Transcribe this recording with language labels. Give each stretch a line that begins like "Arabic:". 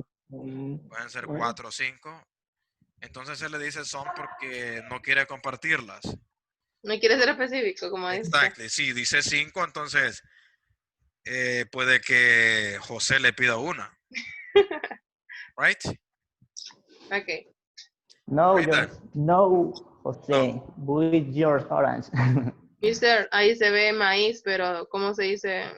Spanish: Pueden ser 4 o 5. Entonces él le dice son porque no quiere compartirlas. No quiere ser específico, como dice.
English: Exactly.
Spanish: Si dice 5, entonces puede que José le pida una.
English: Right? Ok. No, Read that. no, Jose, with your orange.
Spanish: Mister, ahí se ve maíz, pero ¿cómo se dice?